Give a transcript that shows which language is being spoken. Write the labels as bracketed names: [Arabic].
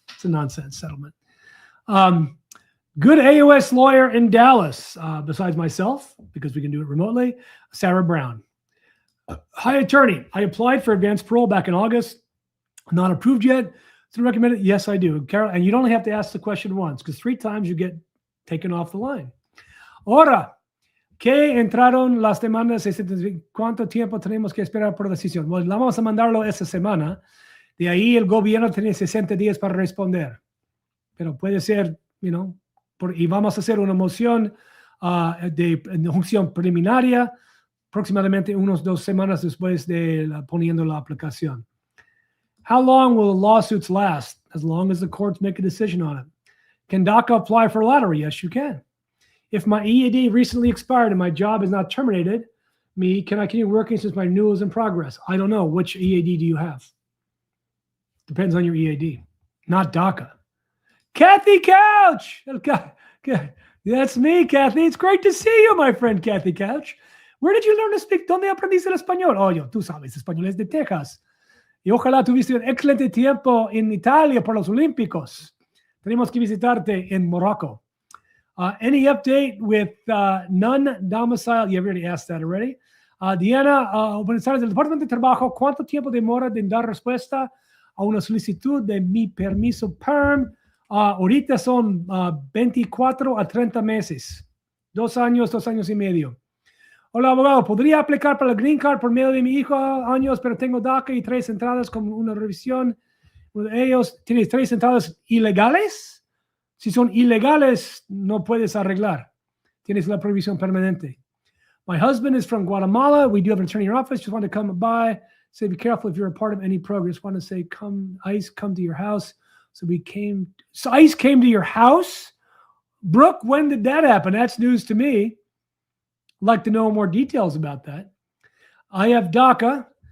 [English] It's a nonsense settlement. Good AOS lawyer in Dallas, besides myself, because we can do it remotely, Sarah Brown. Hi, attorney. I applied for advanced parole back in August. Not approved yet. So recommend it? Yes, I do. Carol, and you don't have to ask the question once, because 3 times you get taken off the line. [Spanish] Ahora, que entraron las demandas, ¿cuánto tiempo tenemos que esperar por la decisión? Bueno, vamos a mandarlo esa semana. De ahí el gobierno tiene 60 días para responder. Pero puede ser, y vamos a hacer una moción de injunción preliminaria aproximadamente unos 2 semanas después de poniendo la aplicación. [English] How long will the lawsuits last? As long as the courts make a decision on it. Can DACA apply for lottery? Yes, you can. If my EAD recently expired and my job is not terminated, can I continue working since my renewal is in progress? I don't know. Which EAD do you have? Depends on your EAD. Not DACA. Kathy Couch! That's me, Kathy. It's great to see you, my friend Kathy Couch. Where did you learn to speak? [Spanish] ¿Dónde aprendiste el español? Tú sabes, español es de Texas. Y ojalá tuviste un excelente tiempo en Italia por los Olímpicos. Tenemos que visitarte en Morocco. [English] Any update with non-domicile? You've already asked that already. [Spanish] Diana, buenas tardes. El Departamento de Trabajo, ¿cuánto tiempo demora en dar respuesta a una solicitud de mi permiso PERM? Ahorita son 24 a 30 meses. 2 años, 2 años y medio. Hola, abogado. ¿Podría aplicar para el Green Card por medio de mi hijo años, pero tengo DACA y 3 entradas con una revisión? Uno de ellos tiene 3 entradas ilegales. Si son ilegales, no puedes arreglar. Tienes la prohibición permanente. [English] My husband is from Guatemala. We do have an attorney in your office. Just want to come by. Say, be careful if you're a part of any program. Just want to say, ICE come to your house. So ICE came to your house? Brooke, when did that happen? That's news to me. I'd like to know more details about that. I have DACA.